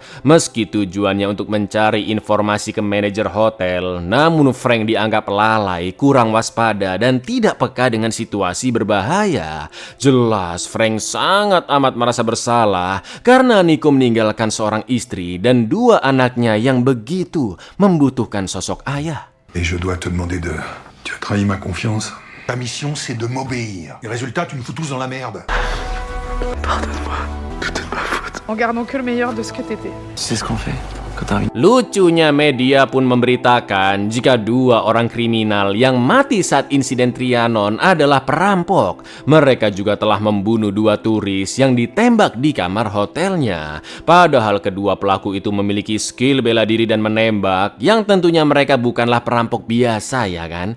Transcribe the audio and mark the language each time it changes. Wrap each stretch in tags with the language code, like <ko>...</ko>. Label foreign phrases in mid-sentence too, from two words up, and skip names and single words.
<id>Meski tujuannya untuk mencari informasi ke manajer hotel, namun Frank dianggap lalai, kurang waspada dan tidak peka dengan situasi berbahaya. Jelas Frank sangat amat merasa bersalah karena Nico meninggalkan seorang istri dan 2 anaknya yang begitu membutuhkan sosok ayah.</id> <fr>Et je dois te demander de... Tu as trahi ma confiance. Ta mission, c'est de m'obéir. Et résultat, tu nous fous tous dans la merde. Pardonne-moi. Tout est de ma faute. En gardant que le meilleur de ce que t'étais. Tu sais ce qu'on fait quand t'arrives?</fr> <id>Lucunya media pun memberitakan jika 2 orang kriminal yang mati saat insiden Trianon adalah perampok. Mereka juga telah membunuh 2 turis yang ditembak di kamar hotelnya. Padahal kedua pelaku itu memiliki skill bela diri dan menembak yang tentunya mereka bukanlah perampok biasa ya kan.</id>